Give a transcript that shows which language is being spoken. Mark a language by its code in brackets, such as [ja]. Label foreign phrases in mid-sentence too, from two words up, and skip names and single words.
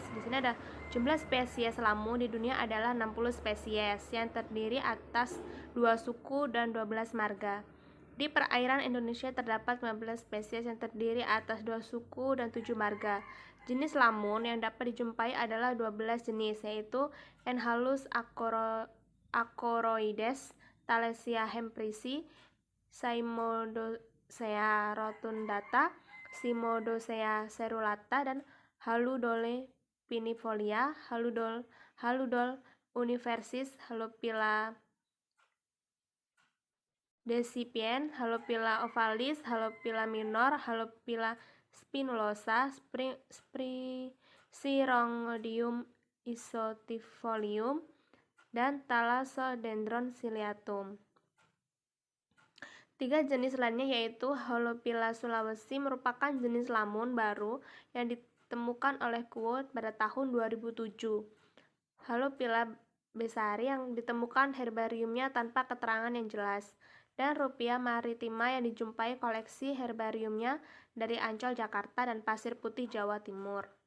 [id] Di sini ada jumlah spesies lamun di dunia adalah 60 spesies yang terdiri atas 2 suku dan 12 marga. Di perairan Indonesia terdapat 15 spesies yang terdiri atas 2 suku dan 7 marga. Jenis lamun yang dapat dijumpai adalah 12 jenis, yaitu Enhalus acoroides, Thalesia hemprisi, Cymodocea rotundata, Cymodocea cerulata, dan Haludole pinifolia, Haludol universis, Halopila decipient, Halopila ovalis, Halopila minor, Halopila spinulosa, Spirongodium isotifolium, dan Thalassodendron ciliatum. 3 jenis lainnya yaitu Halopila sulawesi merupakan jenis lamun baru yang ditemukan oleh Kuo pada tahun 2007. Halopila besari yang ditemukan herbariumnya tanpa keterangan yang jelas, dan Ruppia maritima yang dijumpai koleksi herbariumnya dari Ancol, Jakarta, dan Pasir Putih, Jawa Timur.